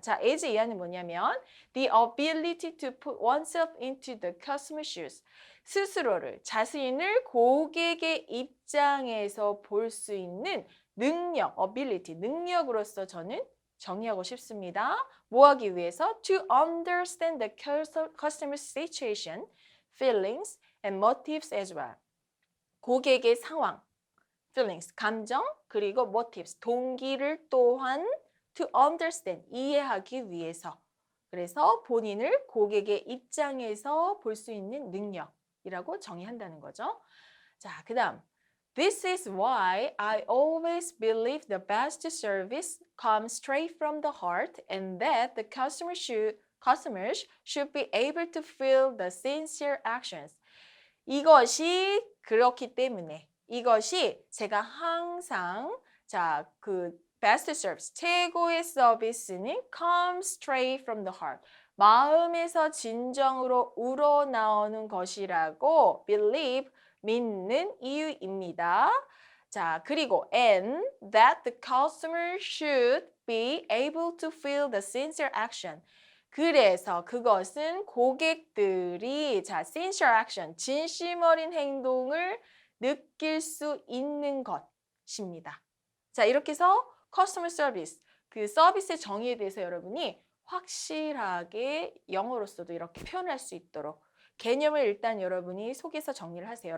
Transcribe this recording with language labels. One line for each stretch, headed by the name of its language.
English: 자, as
Korean: 이하는 뭐냐면
English: the ability to put oneself into the customer's shoes.
Korean: 스스로를, 자신을 고객의 입장에서 볼 수 있는 능력, ability, 능력으로서 저는 정의하고 싶습니다. 뭐 하기 위해서?
English: To understand the customer's situation, feelings, and motives as well.
Korean: 고객의 상황, feelings, 감정, 그리고 motives, 동기를 또한
English: to understand,
Korean: 이해하기 위해서. 그래서 본인을 고객의 입장에서 볼 수 있는 능력이라고 정의한다는 거죠. 자, 그 다음.
English: This is why I always believe the best service comes straight from the heart and that the customers should be able to feel the sincere actions.
Korean: 이것이 그렇기 때문에 이것이 제가 항상 그
English: best service,
Korean: 최고의 서비스는
English: comes straight from the heart.
Korean: 마음에서 진정으로 우러나오는 것이라고 believe, 믿는 이유입니다.
English: 자, 그리고 and that the customer should be able to feel the sincere action.
Korean: 그래서 그것은 고객들이
English: sincere action,
Korean: 진심 어린 행동을 느낄 수 있는 것입니다. 자, 이렇게 해서 customer service, 그 서비스의 정의에 대해서 여러분이 확실하게 영어로서도 이렇게 표현할 수 있도록 개념을 일단 여러분이 속에서 정리를 하세요.